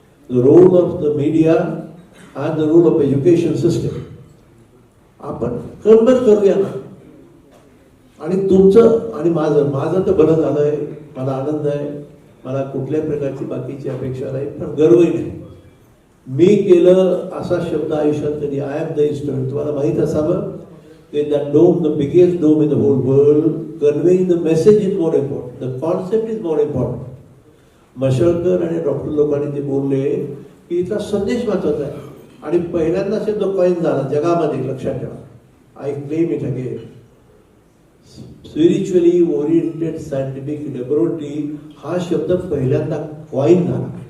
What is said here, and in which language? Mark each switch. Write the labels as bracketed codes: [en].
[en] the role of the media and the role of education system [mr] आपण convert करूया ना. आणि तुमचं आणि माझं तर बरं झालंय, मला आनंद आहे, मला कुठल्या प्रकारची बाकीची अपेक्षा नाही, पण गर्वही नाही. मी केलं असा शब्द आयुष्यात कधी, [en] I am the instrument. [mr] तुम्हाला माहित असावं की [en] That dome, the biggest dome in the whole world, conveying the message is more important, the concept is more important. [mr] मशळकर आणि डॉक्टर लोकांनी ते बोलले की इथला संदेश महत्वाचा आहे. आणि पहिल्यांदा शब्द कॉइन झाला जगामध्ये, लक्षात ठेवा. [en] I claim it again. Spiritually oriented scientific laboratory [mr] हा शब्द पहिल्यांदा कॉइन झाला.